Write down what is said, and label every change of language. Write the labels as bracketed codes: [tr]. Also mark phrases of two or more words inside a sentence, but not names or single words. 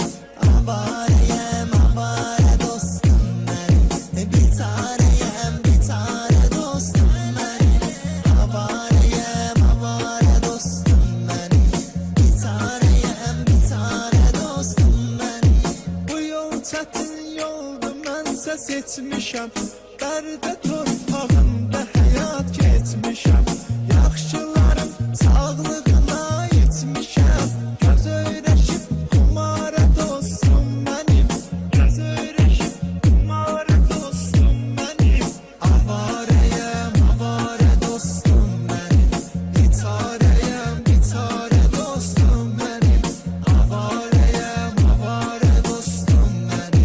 [tr] Avareyim avare dostum benim. Bir taneyim bir tane dostum benim. Avareyim avare dostum benim. Bir taneyim bir tane dostum benim. [az] Bu yol çətin yoldu mənsə seçmişəm. Dərdə torpağında həyat keçmişəm. Yaxşılarım sağlığına itmişəm. Göz öyrəşib kumara [tr] dostum benim. [az] Göz öyrəşib kumara [tr] dostum benim. Avareyim avare dostum benim. Bir taneyim bir tane dostum benim. Avareyim avare dostum benim.